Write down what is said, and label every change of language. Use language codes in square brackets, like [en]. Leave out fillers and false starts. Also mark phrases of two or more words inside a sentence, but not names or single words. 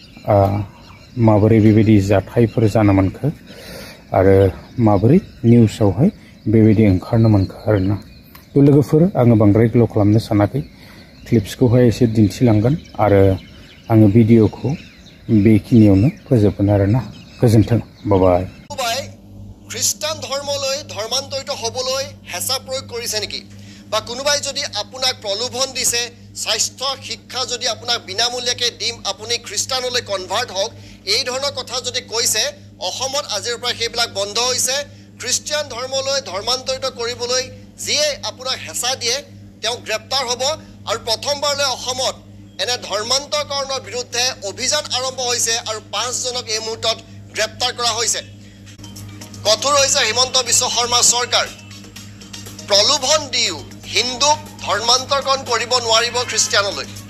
[brx] माबोरै बेबायदि जाथायफोर जानो मोनखो आरो माबोरै निउसावहाय बेबायदि ओंखारनो मोनखो आरोना तो लोगोफोर आङो बांद्राय ग्ल' खालामनो सानाखै क्लिप्सखौहाय एसे दिन्थिलांगोन आरो आङो भिडिअखौ बेखिनियावनो फोजोबगोन आरोना गोजोन्थों बाय [as] খ্ৰীষ্টান ধৰ্মলৈ ধৰ্মান্তৰিত হ'বলৈ হেঁচা প্ৰয়োগ কৰিছে নেকি বা কোনোবাই যদি আপোনাক প্ৰলোভন দিছে স্বাস্থ্য শিক্ষা যদি আপোনাক বিনামূলীয়াকৈ দিম আপুনি খ্ৰীষ্টানলৈ কনভাৰ্ট হওক এই ধৰণৰ কথা যদি কৈছে অসমত আজিৰ পৰা সেইবিলাক বন্ধ হৈছে খ্ৰীষ্টিয়ান ধৰ্মলৈ ধৰ্মান্তৰিত কৰিবলৈ যিয়ে আপোনাক হেঁচা দিয়ে তেওঁ গ্ৰেপ্তাৰ হ'ব আৰু প্ৰথমবাৰলৈ অসমত এনে ধৰ্মান্তৰকৰণৰ বিৰুদ্ধে অভিযান আৰম্ভ হৈছে আৰু 5 জনক এই মুহূৰ্তত গ্ৰেপ্তাৰ কৰা হৈছে কঠোৰ হৈছে হিমন্ত বিশ্ব শৰ্মা চৰকাৰ প্ৰলোভন দিও হিন্দুক ধৰ্মান্তৰকৰণ কৰিব নোৱাৰিব খ্ৰীষ্টিয়ানলৈ